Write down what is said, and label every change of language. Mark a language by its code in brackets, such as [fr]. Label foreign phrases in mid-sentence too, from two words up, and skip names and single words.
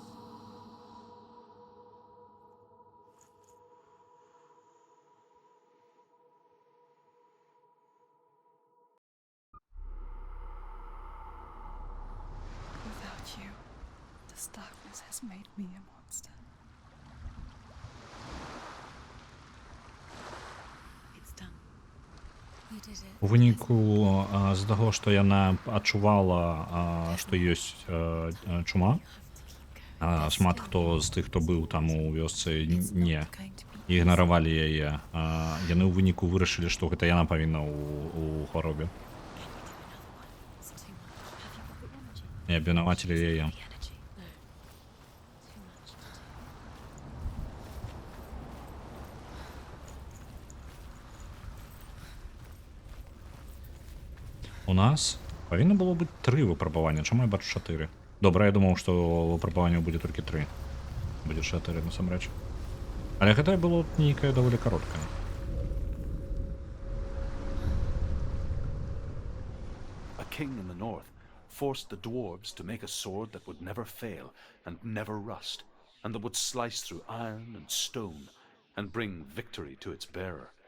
[en] Without you, this darkness has made me a monster. It's done. You did it. [be] У выніку з-за таго, што яна адчувала, што ёсць чума, шмат хто з тых, хто быў там у вёсцы, не ігнаравалі яе. Яны ў выніку вырашылі, што гэта яна павінна ў хваробе. [en] It's too much. Have you got the energy? [be] І абвінавацілі яе. [en] The energy? No. Too much. [be] У нас павінна было быць 3 выпрабавання. Чаму я бачу 4? Добра, я думаў, што выпрабаванняў будзе толькі 3. Будзе 4 насамрэч. Але гэта было нейкае даволі кароткае. [en] A king in the north forced the dwarves to make a sword that would never fail and never rust, and that would slice through iron and stone and bring victory to its bearer.